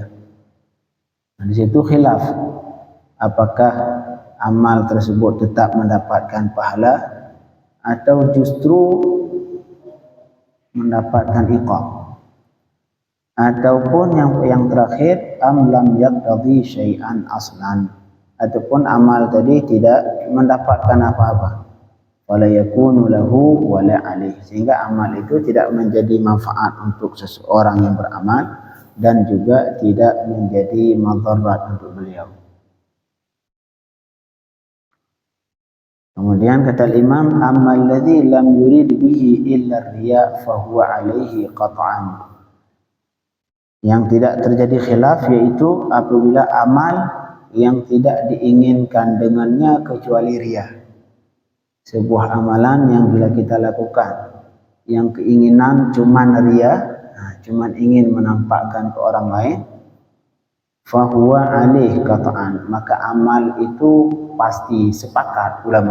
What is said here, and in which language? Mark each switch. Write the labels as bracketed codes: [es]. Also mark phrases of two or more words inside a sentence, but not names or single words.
[id] Nah, di situ khilaf apakah amal tersebut tetap mendapatkan pahala atau justru mendapatkan iqab, ataupun yang terakhir [ar] أم لم يقتض شيئا أصلا, [id] ataupun amal tadi tidak mendapatkan apa-apa, [ar] ولا يكون له ولا عليه, [id] sehingga amal itu tidak menjadi manfaat untuk seseorang yang beramal dan juga tidak menjadi madarat untuk beliau. Kemudian kata Imam, [ar] أما الذي لم يرد به إلا رياء فهو عليه قطعا. [id] Yang tidak terjadi khilaf yaitu apabila amal yang tidak diinginkan dengannya kecuali riya. Sebuah amalan yang bila kita lakukan yang keinginan cuman riya, cuman ingin menampakkan ke orang lain, [ar] فهو عليه قطعا, [id] maka amal itu pasti, sepakat